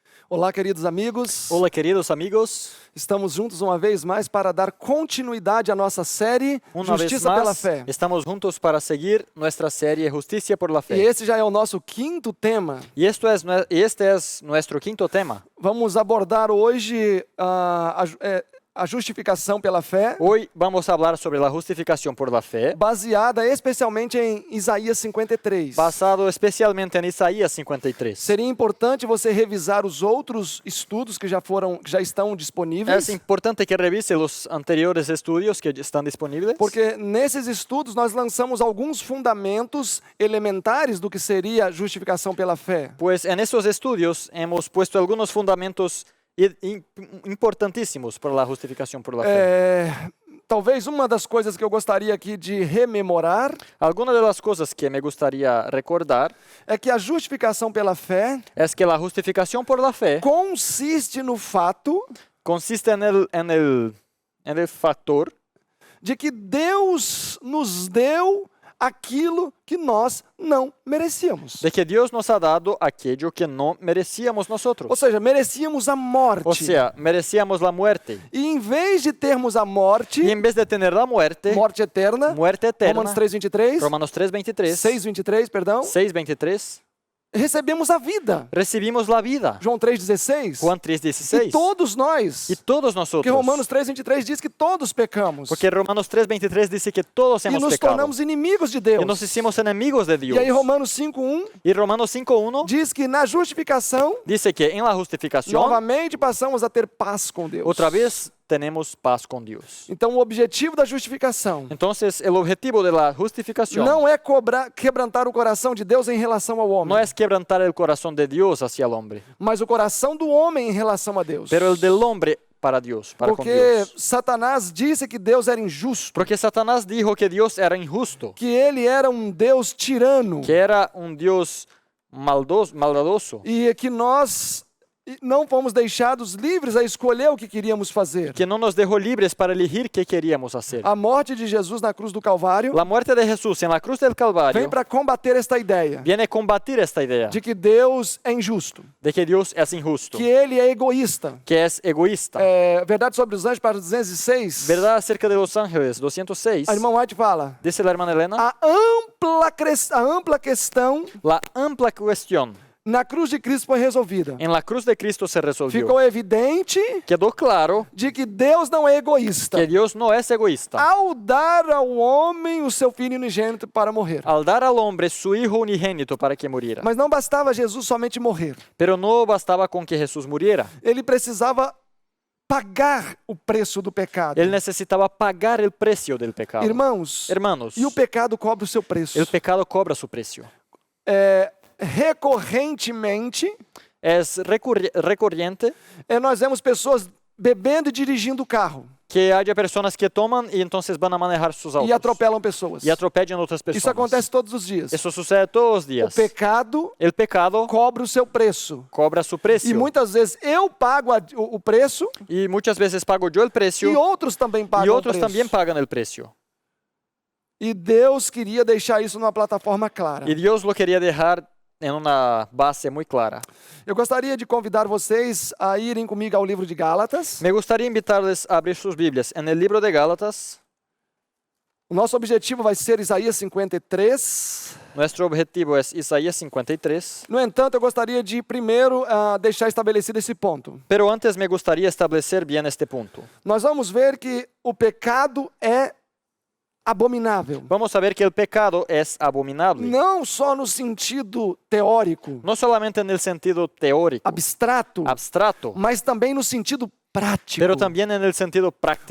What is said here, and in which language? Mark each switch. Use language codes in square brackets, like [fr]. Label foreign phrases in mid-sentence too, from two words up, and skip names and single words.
[pt] Olá, queridos amigos. [es] Hola, queridos amigos. [pt] Estamos juntos uma vez mais para dar continuidade à nossa série [es] Una vez [pt] Justiça pela [es] más, [pt] Fé. [es] estamos juntos para seguir nuestra serie Justicia por la [pt] E [es] Fe. [pt] esse já é o nosso quinto tema. [es] Y este es nuestro quinto tema. [pt] Vamos abordar hoje a justificação pela fé, [es] Hoy vamos a hablar sobre la justificación por la fe, [pt] baseada especialmente em Isaías 53. [es] basado especialmente en Isaías 53. [pt] Seria importante você revisar os outros estudos que já estão disponíveis, [es] Es importante que revise los anteriores estudios que están disponibles, [pt] porque nesses estudos nós lançamos alguns fundamentos elementares do que seria a justificação pela fé. [es] pues en estos estudios hemos puesto algunos fundamentos importantíssimos para la justificación por la fe. [pt] Talvez uma das coisas que eu gostaria aqui de rememorar [es] Algunas de las cosas que me gustaría recordar [pt] é que a justificação pela fé [es] es que la justificación por la fe [pt] consiste no fato [es] consiste en el factor [pt] de que Deus nos deu aquilo que nós não merecíamos. [es] de que Dios nos ha dado aquello que no merecíamos [pt] Ou [es] nosotros. [pt] seja, merecíamos a morte. [es] O sea, merecíamos la muerte. [pt] E em vez de termos a morte, [es] Y en vez de tener la muerte [pt] eterna, [es] eterna, [pt] Romanos 3:23, [es] Romanos 3:23, [pt] 6:23, perdão, [es] 6:23, [pt] recebemos a vida. [es] recibimos la vida. [pt] João 3:16. [es] Juan [pt] E [es] 3:16. [pt] todos nós. [es] Y todos [pt] Porque [es] nosotros. [pt] Romanos 3:23 diz que todos pecamos. [es] Porque Romanos 3:23 dice que todos [pt] E [es] hemos [pt] nos [es] pecado. [pt] tornamos inimigos de Deus. [es] Y nos hicimos enemigos de Dios. [pt] E aí Romanos 5:1 [es] Y Romanos 5:1 [pt] diz que na justificação, [es] dice que en la justificación [pt] novamente passamos a ter paz com Deus. [es] otra vez tenemos paz con Dios. [pt] Então o objetivo da justificação [es] Entonces, el objetivo de la justificación [pt] não é quebrantar o coração de Deus em relação ao homem, [es] no es quebrantar el corazón de Dios hacia el hombre, [pt] mas o coração do homem em relação a Deus. [es] pero el del hombre para Dios, para con [pt] Porque [es] Dios. [pt] Satanás disse que Deus era injusto, [es] Porque Satanás dijo que Dios era injusto, [pt] que ele era um Deus tirano [es] que era un Dios maldadoso, [pt] e que nós não fomos deixados livres a escolher o que queríamos fazer. [es] que no nos dejó libres para elegir qué queríamos hacer. [pt] A morte de Jesus na cruz do Calvário [es] La muerte de Jesús en la cruz del Calvario [pt] vem para combater esta ideia [es] viene a combatir esta idea [pt] de que Deus é injusto, [es] de que Dios es injusto, [pt] que ele é egoísta. [es] que es egoísta. [pt] Verdade sobre os anjos, para 206. [es] ¿Verdad acerca de los ángeles? 206. [pt] A irmã White fala: [es] Dice la hermana Elena. [pt] a ampla questão [es] La amplia cuestión [pt] na cruz de Cristo foi resolvida. [es] en la cruz de Cristo se resolvió. [pt] Ficou evidente [es] Quedó claro [pt] de que Deus não é egoísta [es] que Dios no es egoísta. [pt] ao dar ao homem o seu filho unigênito para morrer. [es] Al dar al hombre su hijo unigénito para que muriera. [pt] Mas não bastava Jesus somente morrer. [es] Pero no bastaba con que Jesús muriera. [pt] Ele precisava pagar o preço do pecado. [es] Él necesitaba pagar el precio del pecado. [pt] Irmãos, [es] Hermanos, [pt] e o pecado cobra o seu preço. [es] el pecado cobra su precio. [pt] Recorrentemente, [es] Es recurrente [pt] nós vemos pessoas bebendo e dirigindo o carro [es] que haya personas que toman y entonces van a manejar sus autos [pt] e atropelam pessoas. [es] y atropellan otras personas. [pt] Isso acontece todos os dias. [es] Eso sucede todos los [pt] O [es] días. [pt] pecado [es] El pecado [pt] cobra o seu preço. [es] cobra su [pt] E [es] precio. [pt] muitas vezes eu pago o preço [es] Y muchas veces pago yo el precio [pt] e outros também [es] y [pt] pagam o [es] otros [pt] preço. [es] también pagan el precio. [pt] E Deus queria deixar isso numa plataforma clara. [es] Y Dios lo quería dejar en una base muy clara. [pt] Eu gostaria de convidar vocês a irem comigo ao livro de Gálatas. [es] Me gustaría invitarles a abrir sus Biblias en el libro de Gálatas. [pt] O nosso objetivo vai ser Isaías 53. [es] Nuestro objetivo es Isaías 53. [pt] No entanto, eu gostaria de primeiro deixar estabelecido esse ponto. [es] Pero antes me gustaría establecer bien este punto. [pt] Nós vamos ver que o pecado é abominável. [es] Vamos a ver que el pecado es abominable. [pt] Não só no sentido teórico, [es] No solamente en el sentido teórico, [pt] abstrato, [es] abstrato, [pt] mas também no sentido prático. [es] pero también en el sentido práctico.